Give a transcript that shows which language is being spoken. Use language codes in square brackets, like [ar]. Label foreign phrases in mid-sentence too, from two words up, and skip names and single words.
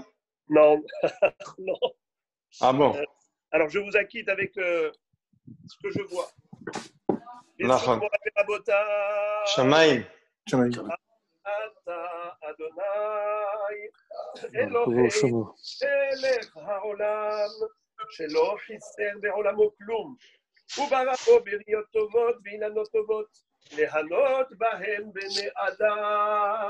[fr] Non. Non. Ah bon? Alors je vous acquitte avec ce que je vois. [he] Shamaim. אתה אדוני אלוהי מלך העולם שלא חיסר בעולמו כלום הוא ברא בו בריות טובות ואילנות טובות להנות בהם בני אדם.